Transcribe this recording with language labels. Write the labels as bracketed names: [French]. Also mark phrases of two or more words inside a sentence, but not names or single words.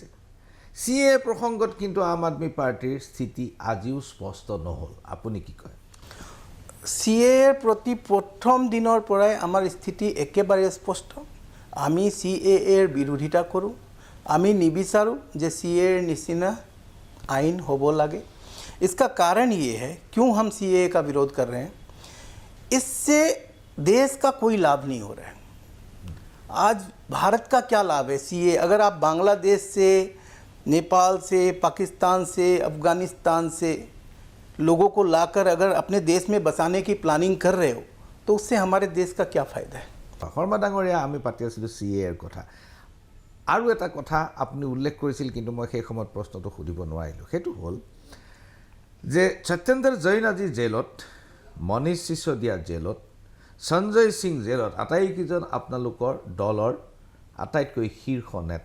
[Assamese] CAA প্ৰসংগত কিন্তু আম আদমি পাৰ্টিৰ স্থিতি আজিও স্পষ্ট নহ'ল। আপুনি কি কয়? CAA প্ৰতি প্ৰথম দিনৰ পৰাই আমাৰ স্থিতি একেবাৰে স্পষ্ট। আমি CAA বিৰোধিতা কৰোঁ। আমি নিবিচাৰোঁ যে CAA নিচিনা আইন হ'ব লাগে। [Hindi] इसका कारण ये है क्यों हम CAA का विरोध कर रहे हैं, इससे देश का कोई लाभ नहीं हो रहा है। आज भारत का क्या लाभ है CAA? अगर आप बांग्लादेश से, नेपाल से, पाकिस्तान से, अफ़गानिस्तान से लोगों को लाकर अगर अपने देश में बसाने की प्लानिंग कर रहे हो तो उससे हमारे देश का क्या फ़ायदा है? [Assamese] শৰ্মা ডাঙৰীয়া, আমি পাতি আছিলোঁ CAA কথা। আৰু এটা কথা আপুনি উল্লেখ কৰিছিল, কিন্তু মই সেই সময়ত প্ৰশ্নটো সুধিব নোৱাৰিলোঁ। সেইটো হ'ল যে সত্যেন্দ্ৰ জৈন আজি জেলত, মনীষ সিসোদিয়া জেলত, সঞ্জয় সিং জেলত, আটাইকেইজন আপোনালোকৰ দলৰ আটাইতকৈ শীৰ্ষ নেতা।